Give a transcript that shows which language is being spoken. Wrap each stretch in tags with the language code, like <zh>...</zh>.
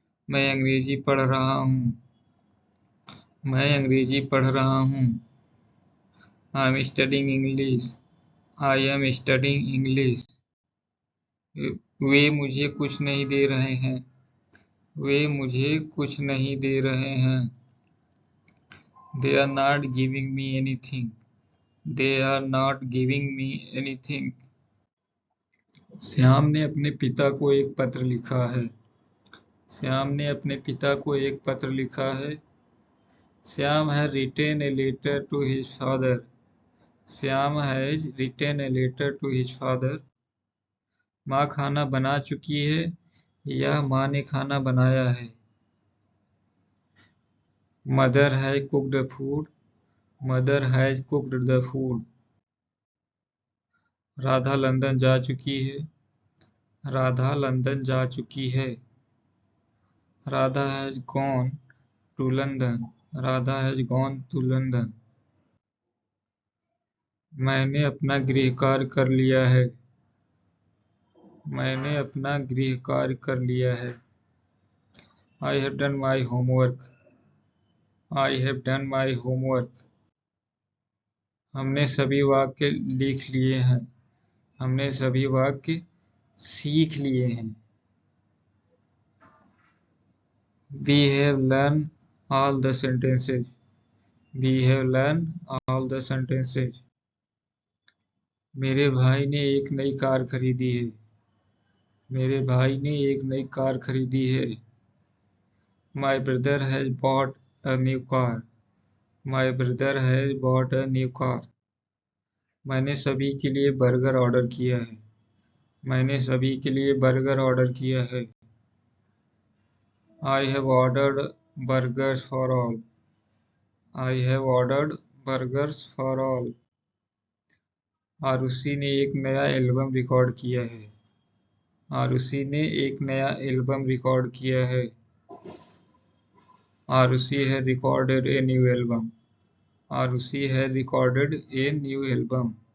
<hi>मैं अंग्रेजी पढ़ रहा हूँ। मैं अंग्रेजी पढ़ रहा हूँ।</hi> <en>I am studying English. I am studying English.</en> <hi>वे मुझे कुछ नहीं दे रहे हैं। वे मुझे कुछ नहीं दे रहे हैं।</hi> <en>They are not giving me anything. They are not giving me anything.</en> <hi>Shyam ने अपने पिता को एक पत्र लिखा है। श्याम ने अपने पिता को एक पत्र लिखा है।</hi> <en>Shyam has written a letter to his father. Shyam has written a letter to his father.</en> <hi>माँ खाना बना चुकी है या माँ ने खाना बनाया है?</hi> <en>Mother has cooked the food. Mother has cooked the food.</en> <hi>Radha London जा चुकी है। राधा लंदन जा चुकी है।</hi> <en>Radha has gone to London. Radha has gone to London.</en> <hi>मैंने अपना गृह कार्य कर लिया है। मैंने अपना गृह कार्य कर लिया है।</hi> <en>I have done my homework. I have done my homework.</en> <hi>हमने सभी वाक्य लिख लिए हैं। हमने सभी वाक्य सीख लिए हैं।</hi> <en>We have learned all the sentences. We have learned all the sentences.</en> <hi>मेरे भाई ने एक नई कार खरीदी है। मेरे भाई ने एक नई कार खरीदी है।</hi> <en>My brother has bought a new car. My brother has bought a new car.</en> <hi>मैंने सभी के लिए बर्गर ऑर्डर किया है। मैंने सभी के लिए बर्गर ऑर्डर किया है।</hi> <en>I have ordered burgers for all. I have ordered burgers for all.</en> <hi>Arushi ने एक नया एल्बम रिकॉर्ड किया है। आरुषि ने एक नया एल्बम रिकॉर्ड किया है।</hi> <en>आरुषि है recorded a new album. Arushi है recorded a new album.</en>